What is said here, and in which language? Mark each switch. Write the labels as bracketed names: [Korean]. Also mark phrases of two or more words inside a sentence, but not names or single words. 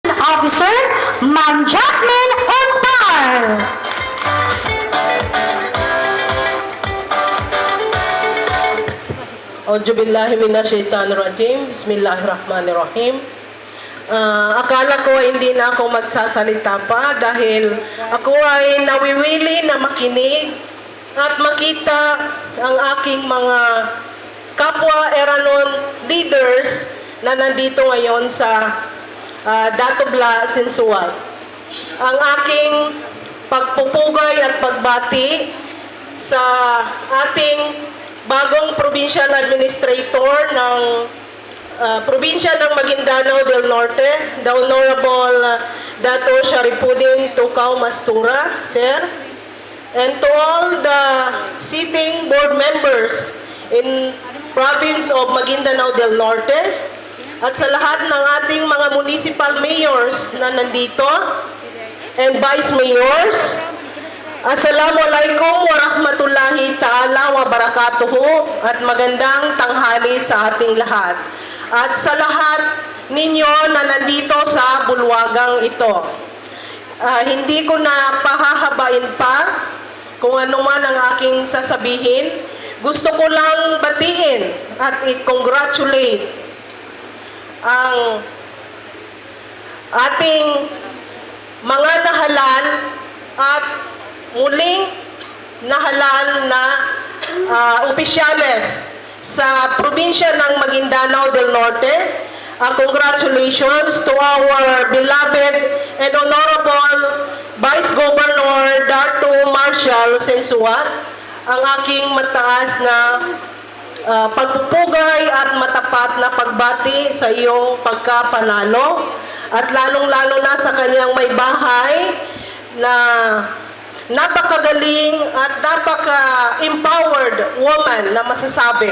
[English] Officer, Ma'am Jasmine Ontar. [Arabic] أعوذ بالله من الشيطان الرجيم. بسم الله الرحمن الرحيم. [Filipino] Akala ko hindi na ako magsasalita pa dahil ako ay nawiwili na makinig at makita ang aking mga kapwa Eranon leaders na nandito ngayon sa Datubla, Sensual. Ang aking pagpupugay at pagbati sa ating bagong [English] provincial administrator [Filipino] ng probinsya ng Maguindanao del Norte, [English] the Honorable Dato Sharifudin Tukaw Mastura, Sir, and to all the sitting board members in province of Maguindanao del Norte, [Filipino] at sa lahat ng ating mga municipal mayors na nandito, [English] and vice mayors, [Arabic] السلام عليكم ورحمة الله تعالى وبركاته [Filipino] at magandang tanghali sa ating lahat. At sa lahat ninyo na nandito sa bulwagang ito. Hindi ko na pahahabain pa kung ano man ang aking sasabihin. Gusto ko lang batiin at i-congratulate ang ating mga nahalal at muling nahalal na opisyales sa probinsya ng Maguindanao del Norte. [English] Congratulations to our beloved and honorable Vice Governor Dato Marshall Sensuat, [Filipino] ang aking mataas na pagpupugay at matapat na pagbati sa iyong pagkapanalo, at lalong-lalo na sa kanyang may bahay na napakagaling at napaka- [English] empowered woman [Filipino] na masasabi.